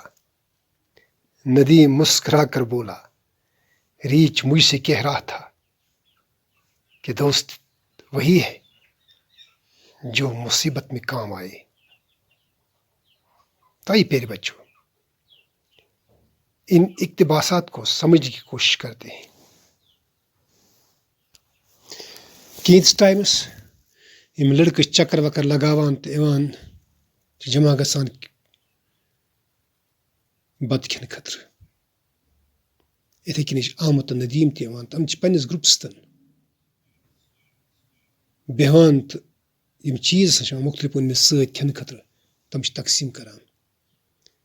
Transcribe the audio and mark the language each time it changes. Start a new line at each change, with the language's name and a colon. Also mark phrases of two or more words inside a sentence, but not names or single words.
Urdu: ندیم مسکرا کر بولا، ریچھ مجھ سے کہہ رہا تھا کہ دوست وہی ہے جو مصیبت میں کام آئے۔ تو آئیے پیارے بچوں، ان اقتباسات کو سمجھنے کی کوشش کرتے ہیں۔
Kashmiri: کینس ٹائمس یم لڑکے چکر وکر لگاوان تو ایوان جمع گژھان بتہٕ کھٮ۪نہٕ خٲطرٕ۔ یِتھے کٔنۍ چھِ احمد تہٕ ندیٖم تہِ یِوان، تِم چھِ پنٛنِس گرُپس تن بیٚہوان تہٕ یِم چیٖز ہسا چھِ یِوان مختلف أنمٕتۍ سۭتۍ کھٮ۪نہٕ خٲطرٕ، تِم چھِ تقسیٖم کران۔